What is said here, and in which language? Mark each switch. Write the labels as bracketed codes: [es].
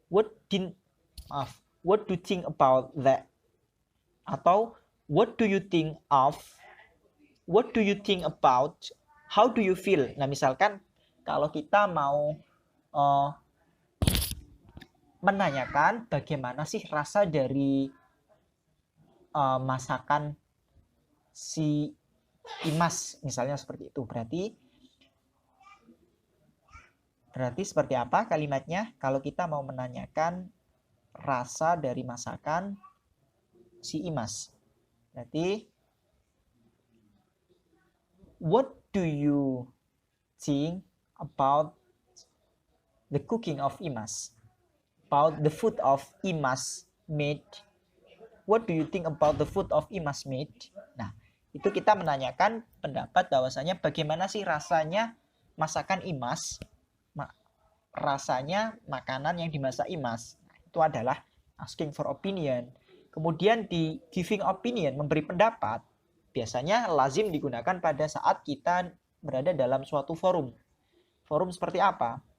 [en] What do you think about that? Atau what do you think of? What do you think about? How do you feel? [id] Nah, misalkan kalau kita mau menanyakan bagaimana sih rasa dari masakan si Imas, misalnya seperti itu. Berarti seperti apa kalimatnya? Kalau kita mau menanyakan rasa dari masakan si Imas. [en] Berarti what do you think about the cooking of Imas? About the food of Imas made. What do you think about the food of Imas made? [id] Nah, itu kita menanyakan pendapat bahwasanya bagaimana sih rasanya masakan Imas, rasanya makanan yang dimasak Imas. Nah, itu adalah asking for opinion. Kemudian di giving opinion, memberi pendapat, biasanya lazim digunakan pada saat kita berada dalam suatu forum. Forum seperti apa?